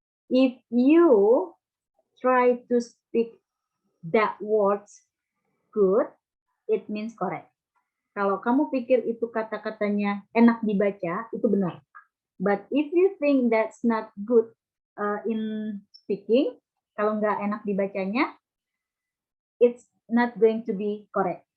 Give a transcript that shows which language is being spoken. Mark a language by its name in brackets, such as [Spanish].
[English] If you try to speak that words good, it means correct. [Indonesian] Kalau kamu pikir itu kata-katanya enak dibaca, itu benar. [English] But if you think that's not good in speaking, [Indonesian] kalau nggak enak dibacanya, [English] it's not going to be correct.